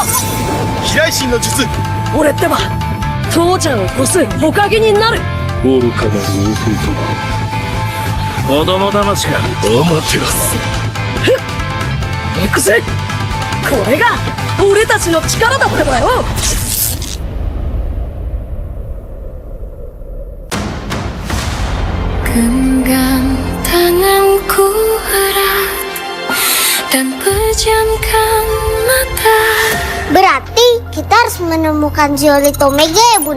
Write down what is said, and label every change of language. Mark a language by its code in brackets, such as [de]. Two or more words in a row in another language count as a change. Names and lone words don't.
[ja] 飛来神の術。俺ってば父ちゃんを越すおかげになる。愚かなる弟は子供騙しか。アマテラス。行くぜ。これが俺たちの力だってばよ。 [id] Genggam tanganku erat dan pejamkan mata. Berarti kita harus menemukan Zeolith Omega ya Bunda?